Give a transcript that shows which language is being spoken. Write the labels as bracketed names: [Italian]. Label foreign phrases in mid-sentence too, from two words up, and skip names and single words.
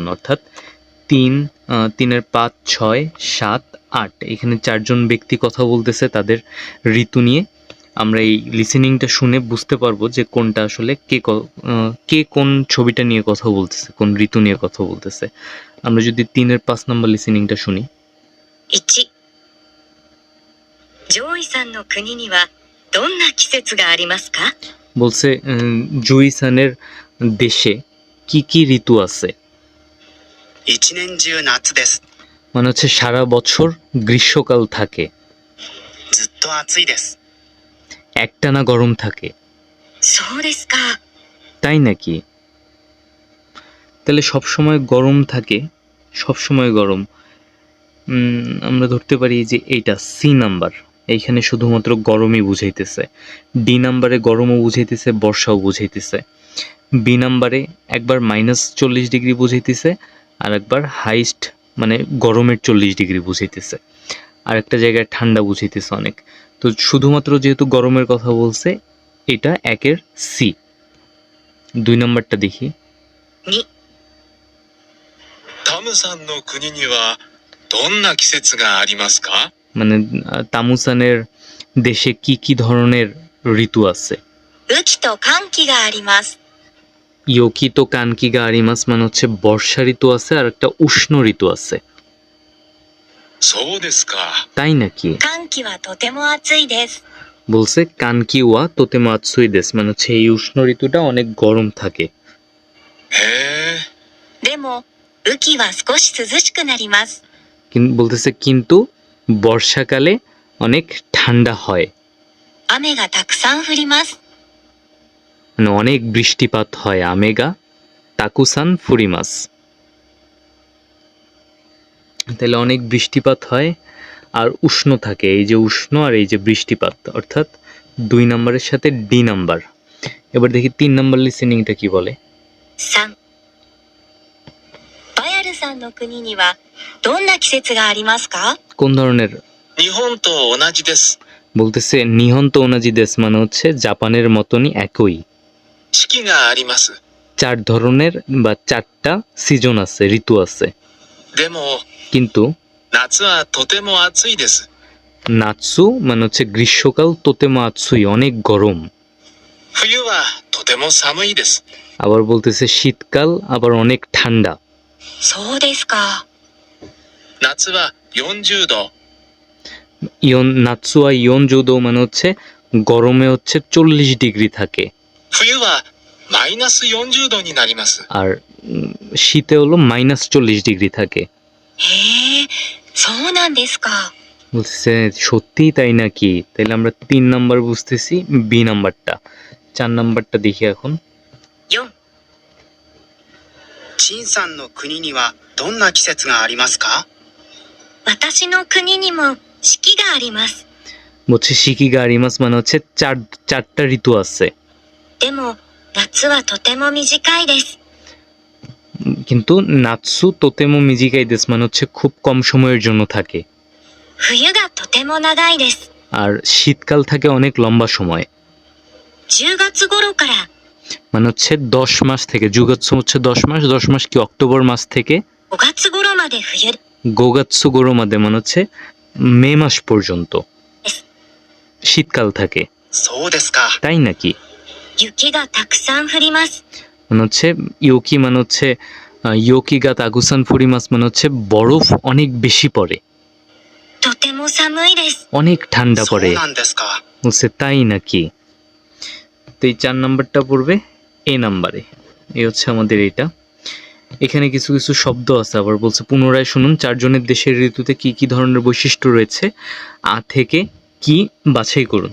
[Bangla] অর্থাৎ 3-এর 5, 6, 7, 8 এখানে 4 জন ব্যক্তি কথা বলতেছে তাদের ঋতু নিয়ে। আমরা এই লিসেনিংটা শুনে বুঝতে পারবো যে কোনটা আসলে কে কোন ছবিটা নিয়ে কথা বলতেছে, কোন ঋতু নিয়ে কথা বলতেছে। আমরা যদি 3-এর 5 নাম্বার লিসেনিংটা শুনি। [Japanese] 1、ジョイさんの国にはどんな季節がありますか？ [Bangla] বলছে জুইসানের দেশে কি কি ঋতু আছে। [Japanese] 一年中夏です。 [Bangla] মানে হচ্ছে সারা বছর গ্রীষ্মকাল থাকে, [Japanese] ずっと暑いです。 [Bangla] একটানা গরম থাকে। [Japanese] そうですか。 [Bangla] তাই নাকি? তাহলে সব সময় গরম থাকে, সব সময় গরম। আমরা ধরতে পারি যে এইটা সি নাম্বার, এইখানে শুধুমাত্র গরমই বুঝাইতেছে। ডি নাম্বারে গরমও বুঝাইতেছে, বর্ষাও বুঝাইতেছে। বি নাম্বারে একবার -40 ডিগ্রি বুঝাইতেছে, আর একবার হাইস্ট মানে গরমের 40 ডিগ্রি বুঝাইতেছে, আর একটা জায়গায় ঠান্ডা বুঝাইতেছে অনেক। তো শুধুমাত্র যেহেতু গরমের কথা বলছে, এটা একের সি। 2 নাম্বারটা দেখি। [Japanese] 2、タムさんの国にはどんな季節がありますか？ [Bangla] মানে তামুসানের দেশে কি কি ধরনের ঋতু আছে? [Japanese] 雨季と寒気があります。雨季と乾季があります [Bangla] মানে হচ্ছে বর্ষা ঋতু আছে, আর একটা উষ্ণ ঋতু আছে। [Japanese] そうですか。 [Bangla] তাই নাকি? [Japanese] 寒気はとても暑いです。 [Bangla] বলছে [Japanese] 乾季はとても暑いです, [Bangla] মানে হচ্ছে এই উষ্ণ ঋতুটা অনেক গরম থাকে। [Japanese] へえ。でも、雨季は少し涼しくなります。 [Bangla] বলতেছে কিন্তু বর্ষাকালে অনেক ঠান্ডা হয়, [Japanese] 雨がたくさん降ります。 [Bangla] মানে অনেক বৃষ্টিপাত হয়। [Japanese] 雨がたくさん降ります, [Bangla] তাহলে অনেক বৃষ্টিপাত হয় আর উষ্ণ থাকে। এই যে উষ্ণ আর এই যে বৃষ্টিপাত, অর্থাৎ 2 নাম্বারের সাথে ডি নাম্বার। এবার দেখি 3 নাম্বার লিসেনিংটা কি বলে। [Japanese] 3、バヤルさんの国にはどんな季節がありますか？ [Bangla] কোন ধরনের? [Japanese] 日本と同じです。 [Bangla] বলতেছে [Japanese] 日本と同じです, [Bangla] মানে হচ্ছে জাপানের মতনই একই। [Japanese] 四季があります。 [Bangla] 4 ধরনের বা 4টা সিজন আছে, ঋতু আছে। [Japanese] でも、 [Bangla] কিন্তু [Japanese] 夏はとても暑いです。 [Bangla] নাৎসু মানে হচ্ছে গ্রীষ্মকাল, [Japanese] とても暑い [Bangla] অনেক গরম। [Japanese] 冬はとても寒いです。 [Bangla] আবার বলতেছে শীতকাল আবার অনেক ঠান্ডা। [Japanese] そうですか。夏は40度。夏は四十度 [Bangla] মানে হচ্ছে গরমে হচ্ছে 40 ডিগ্রি থাকে, [Japanese] 冬はマイナス40度になります。 [Bangla] আর শীতে হলো -40 ডিগ্রি থাকে। [Japanese] へえ、そうなんですか。 [Bangla] বলতেছে সত্যিই তাই নাকি? তাহলে আমরা 3 নাম্বার বুঝতেছি, বি নাম্বারটা। 4 নাম্বারটা দেখি এখন। [Japanese] 4、陳さんの国にはどんな季節がありますか？私の国にも四季があります。 [Bangla] বলছে [Japanese] 四季があります [Bangla] মানে হচ্ছে 4টা ঋতু আছে, [Japanese] でも、夏はとても短いです。 [Bangla] কিন্তু [Japanese] 夏はとても短いです [Bangla] মানে হচ্ছে খুব কম সময়ের জন্য থাকে, [Japanese] 冬がとても長いです。 [Bangla] আর শীতকাল থাকে অনেক লম্বা সময়। [Japanese] 10 月頃から [Bangla] মানে হচ্ছে 10 মাস থেকে, জুগাৎসু হচ্ছে 10 মাস, 10 মাস কি অক্টোবর মাস থেকে [Japanese] 5 月頃まで冬で五月頃まで [Bangla] মানে হচ্ছে মে মাস পর্যন্ত শীতকাল থাকে। [Japanese] そうですか。 [Bangla] তাই নাকি? [Japanese] 雪がたくさん降ります。 [Bangla] মানে হচ্ছে ইয়োকি মানে হচ্ছে [Japanese] 雪がたくさん降ります [Bangla] মানে হচ্ছে বরফ অনেক বেশি পড়ে, [Japanese] とても寒いです。 [Bangla] অনেক ঠান্ডা [Japanese] そう [Bangla] পড়ে। [Japanese] なんですか。 [Bangla] বলছে তাই নাকি? তো এই 4 নাম্বারটা পড়বে এ নাম্বারে। এই হচ্ছে আমাদের এটা। এখানে কিছু কিছু শব্দ আছে, আবার বলছে পুনরায় শুনুন। 4 জনের দেশের ঋতুতে কি কি ধরনের বৈশিষ্ট্য রয়েছে, আ থেকে কি বাছাই করুন।